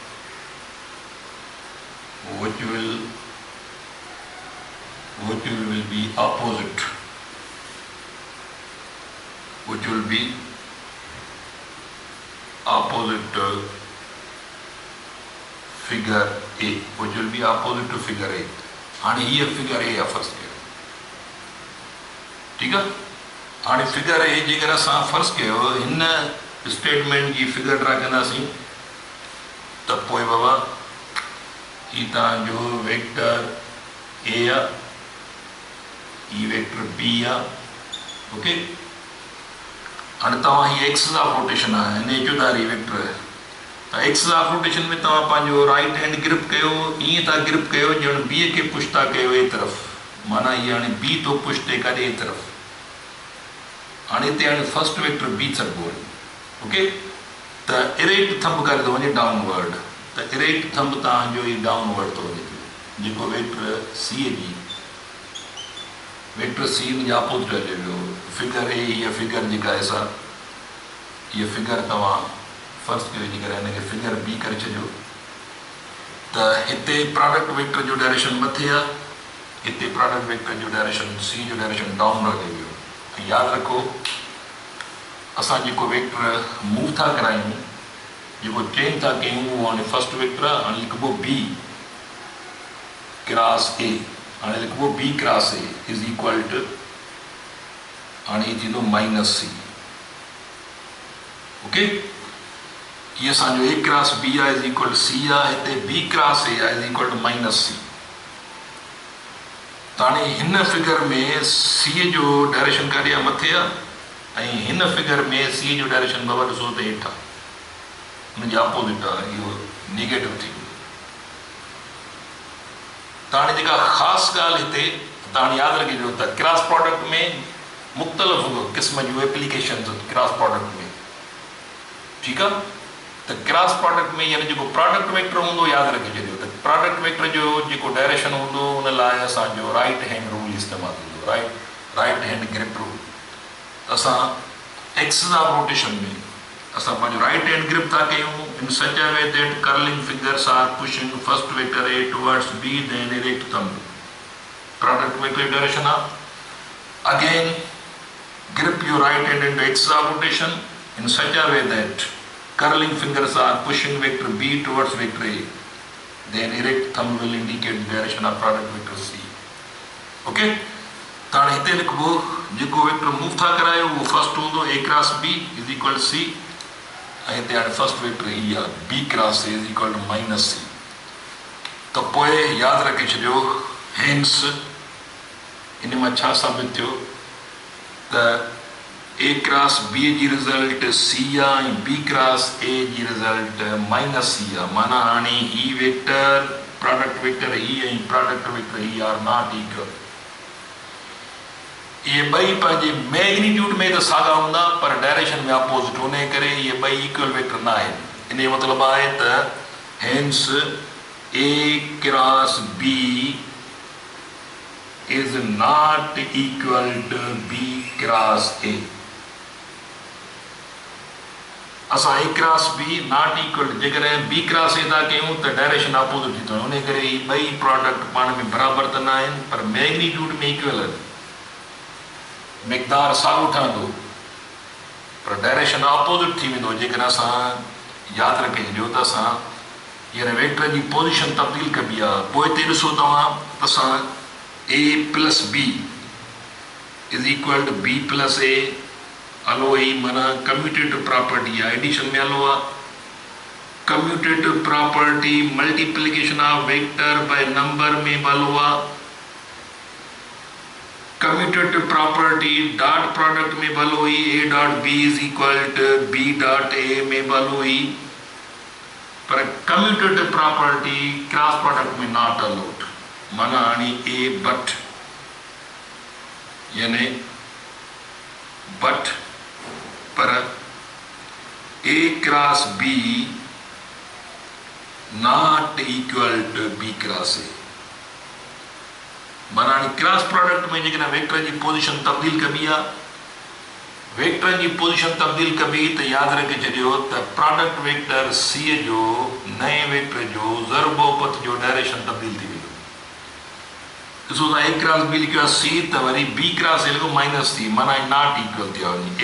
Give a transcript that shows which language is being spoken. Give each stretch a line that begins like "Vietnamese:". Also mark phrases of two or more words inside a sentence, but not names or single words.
English: which will be opposite figure A.
Sindhi: हाणे हीअ
English: figure A
Sindhi: आहे फर्स्ट कयो. ठीकु आहे, हाणे
English: figure A
Sindhi: जेकर असां फर्स्ट कयो हिन स्टेटमेंट जी फिगर ड्रा कंदासीं त पोइ बाबा ही तव्हांजो
English: vector A
Sindhi: आहे, ही
English: vector B
Sindhi: आहे. ओके, हाणे तव्हां ही
English: axis of rotation
Sindhi: आहे हिन जुदारी वेक्टर त
English: axis of rotation
Sindhi: में तव्हां पंहिंजो
English: right hand grip
Sindhi: कयो ईअं था ग्रिप कयो ॼण बी खे पुश था कयो ए तरफ़. माना हीअ हाणे बी थो पुश थिए काॾे ए तरफ़. हाणे हिते हाणे
English: first vector B
Sindhi: सॾिबो आहे. ओके, त
English: erect thumb
Sindhi: करे थो वञे डाउनवर्ड. त
English: erect thumb
Sindhi: तव्हांजो ई डाउनवर्ड थो वञे जेको
English: vector C
Sindhi: जी मुंहिंजे अपोज़िट हले वियो.
English: figure A
Sindhi: हीअ फिगर जेका आहे सा हीअ फिगर तव्हां फर्स्ट कयो वञी करे हिनखे
English: figure B
Sindhi: करे छॾियो. त हिते
English: product vector
Sindhi: जो डायरेक्शन मथे आहे, हिते
English: product vector
Sindhi: जो डायरेक्शन सी जो डायरेक्शन डाउनवर्ड हली वियो. ऐं यादि रखो असां जेको वेक्टर मूव था करायूं जेको चेंज था कयूं उहो हाणे
English: first vector
Sindhi: आहे. हाणे लिखिबो
English: B cross A.
Sindhi: हाणे लिखिबो
English: B cross A is equal to
Sindhi: हाणे हीअ थींदो
English: minus C.
Sindhi: ओके, ये असांजो
English: A cross B
Sindhi: आहे
English: is equal C
Sindhi: आहे. हिते
English: B cross A
Sindhi: आहे
English: is equal to minus C.
Sindhi: त हाणे हिन फिगर में सी जो डायरेक्शन काॾे आहे मथे आहे ऐं हिन फिगर में सी जो डायरेक्शन बाबा ॾिसो त हेठि आहे, हुनजे अपोज़िट आहे, इहो नेगेटिव थी वियो. त हाणे जेका ख़ासि ॻाल्हि हिते तव्हां हाणे यादि रखिजो त
English: cross product
Sindhi: में मुख़्तलिफ़ क़िस्म जूं
English: applications cross product
Sindhi: में. ठीकु आहे, त
English: cross product
Sindhi: में यानी जेको
English: product vector
Sindhi: हूंदो यादि रखी छॾियो त
English: product vector
Sindhi: जो जेको डायरेक्शन हूंदो उन लाइ असांजो
English: right hand rule
Sindhi: इस्तेमालु थींदो,
English: right hand grip rule.
Sindhi: असां
English: axis of rotation
Sindhi: में असां पंहिंजो
English: right hand grip
Sindhi: था कयूं
English: in such a way that curling fingers are pushing first vector A towards B then erect thumb. product vector direction आहे अगेन grip your right hand into axis of rotation in such a way that curling fingers are pushing vector B towards vector A. Then erect thumb will indicate the direction of product vector C.
Sindhi: Okay? ताण हिते लिखबो जेको वेक्टर मूव था करायो वो फर्स्ट हूंदो
English: A cross B is equal C
Sindhi: ऐं हिते हाणे
English: first vector
Sindhi: ही आहे
English: B cross A is equal to minus C.
Sindhi: त पोइ यादि रखे छॾियो हेंस इन मां छा साबित थियो त
English: A cross B
Sindhi: जी रिज़ल्ट C आहे ऐं
English: B cross A
Sindhi: जी रिज़ल्ट
English: minus C
Sindhi: आहे। माना हाणे ही वेक्टर
English: product vector
Sindhi: ही ऐं
English: product vector
Sindhi: ही
English: are not equal.
Sindhi: ये ॿई पंहिंजे मैग्नीट्यूड में त साॻा हूंदा पर डायरेक्शन में अपोजिट होने करे ये ॿई
English: equal vector
Sindhi: न आहिनि। इन जो मतिलबु आहे त
English: hence A cross B is not equal to B cross A.
Sindhi: असां
English: A cross B not equal
Sindhi: जेकॾहिं
English: B cross A
Sindhi: था कयूं त डायरेक्शन अपोजिट थी थो वञे। उन करे ही ॿई प्रोडक्ट पाण में बराबरि त न आहिनि पर मैग्नीट्यूड में इक्वल आहिनि, मिक़दार साॻियो ठहंदो पर डायरेक्शन अपोजिट थी वेंदो। जेकॾहिं असां यादि रखे छॾियो त असां हींअर वेक्टर जी पोज़ीशन तब्दील कबी आहे। पोइ हिते ॾिसो तव्हां त असां
English: A plus B is equal to B plus A
Sindhi: हलो ही माना
English: commutative property
Sindhi: आहे, एडिशन में हलो आहे।
English: commutative property multiplication of vector by number
Sindhi: में हलो आहे।
English: commutative property dot product
Sindhi: में हलो ही
English: A dot B is equal to B dot A
Sindhi: में हलो ही, पर
English: commutative property cross product
Sindhi: में
English: not allowed.
Sindhi: माना हाणे A बट यानी बट पर
English: A cross B not equal to B cross A.
Sindhi: माना हाणे
English: cross product
Sindhi: में जेकॾहिं वेक्टर जी पोज़ीशन तब्दील कबी आहे, वेक्टर जी पोज़ीशन तब्दील कबी त यादि रखे छॾियो त
English: product vector C
Sindhi: जो नए वेक्टर जो ज़र बहुपत जो डायरेक्शन तब्दील थी वेंदो। ॾिसो त
English: A cross B
Sindhi: लिखियो आहे C त वरी
English: B cross A
Sindhi: लिखो
English: minus C,
Sindhi: माना
English: not equal
Sindhi: थियो आहे।